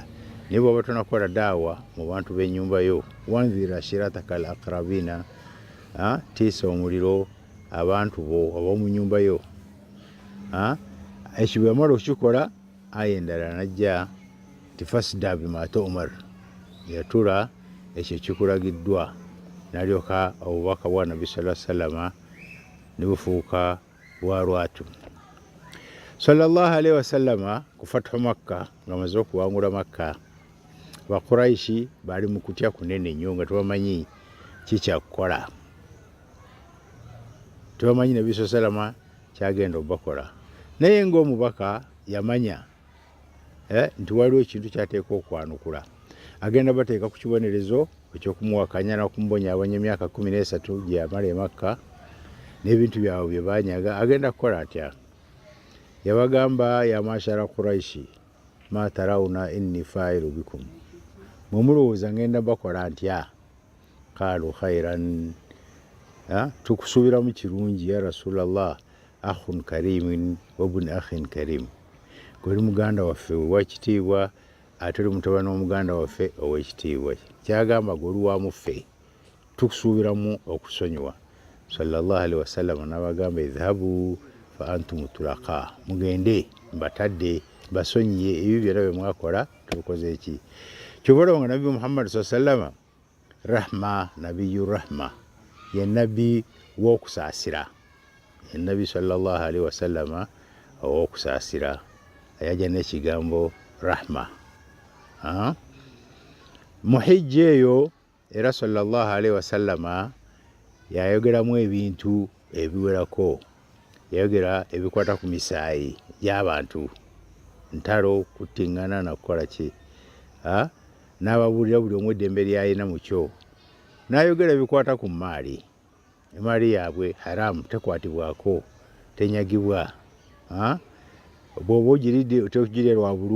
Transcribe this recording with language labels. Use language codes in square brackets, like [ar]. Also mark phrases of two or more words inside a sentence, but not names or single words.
[lg] Naye bw'oba tonakola daawa mu bantu b'ennyumba yo, [ar] وأنذر عشيرتك الأقربين, [lg] tiisa omuliro abantu bo ab'omu nnyumba yo. Ekyo bwe wamala okukikola, aya endala najja nti [ar] فاصدع بما تؤمر, [lg] yatula ekyo kikulagiddwa. N'alyoka obubaka bwa Nabbi [ar] صلى الله عليه وسلم [lg] ne bufuuka bwa lwatu. [ar] صلى الله عليه وسلم ku فتح مكة, [lg] ng'amaze okuwangula Makka, Bakuraishi baali mu kutya kunene nnyo nga tebamanyi kikyakukola. Tebamanyi Nabbi [ar] صلى الله عليه وسلم [lg] kyagenda obakola. Naye ng'omubaka yamanya nti waliwo ekintu kyateeka okwanukula. Agenda bateeka ku kibonerezo eky'okumuwakanya n'okumubonyaabonya emyaka 13 gye yamala e Makka n'ebintu byabwe bye baanyaga. Agenda kukola atya? Yabagamba, [ar] يا معشر قريش، ما ترون أني فاعل بكم, [lg] mwe mulowooza ngenda bakola ntya? [ar] قالوا خيرا, [lg] tukusuubiramu kirungi [ar] يا رسول الله, أخ كريم وابن أخ كريم, [lg] gwe muganda waffe ow'ekitiibwa ate oli mutabani w'omuganda waffe ow'ekitiibwa. Kyagamba gwe oli wa muffe, tukusuubiramu okusonyiwa. [ar] صلى الله عليه وسلم [lg] n'abagamba, [ar] اذهبوا فأنتم الطلقاء, [lg] mugende mbatadde basonyiye ebyo byonna bye mwakola tubikoze eki. kyobalaba nga nabbi Muhammad sallama rahma [ar] نبي الرحمة [lg] ye nabbi w'okusaasira ye nabbi [ar] صلى الله عليه وسلم [lg] ow'okusaasira ayaja n'ekigambo rahma muhijja eyo era [ar] صلى الله عليه وسلم [lg] yayogeramu ebintu ebiwerako yayogera ebikwata ku misaayi gy'abantu ntalo kuttingana nakukola ki n'ababuulira buli omu eddembe lyayina mu kyo n'ayogera ebikwata ku maali emaali yaabwe haramu tekwatibwako tenyagibwa bw'oba ogiridde togirya lwa bulungi